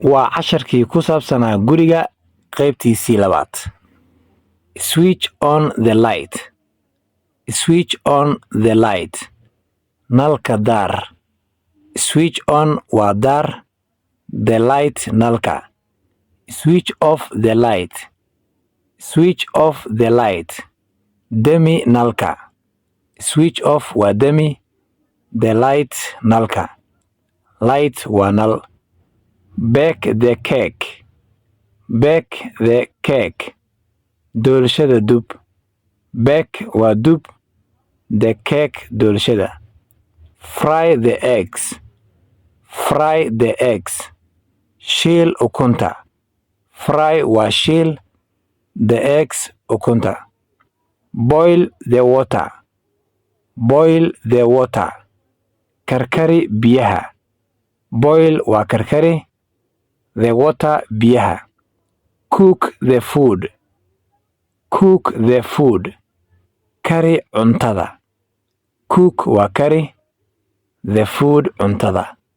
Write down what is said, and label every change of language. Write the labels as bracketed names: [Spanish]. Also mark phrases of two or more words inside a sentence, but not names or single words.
[Somali] waa casharkii ku saabsanaa guriga qeybtiisii labaad. [English] Switch on the light. Switch on the light. [Somali] Nalka daar. [English] Switch on [Somali] waa daar. [English] The light nalka. Switch off the light. Switch off the light. [Somali] Demi nalka. [English] Switch off [Somali] waa demi. [English] The light [Somali] nalka. Light waa nal. [English] Bake the cake. Bake the cake. [Somali] Doolshada dub. Bake waa dub. [English] The cake doolshada. Fry the eggs. Fry the eggs. [Somali] Shiil ukunta. Fry waa shiil. [English] The eggs ukunta. Boil the water. Boil the water. [Somali] Karkari biyaha. Boil waa karkari. [English] The water biyaha. Cook the food. Cook the food. [Somali] Kari cuntada. Cook waa kari. [English] The food [Somali] cuntada.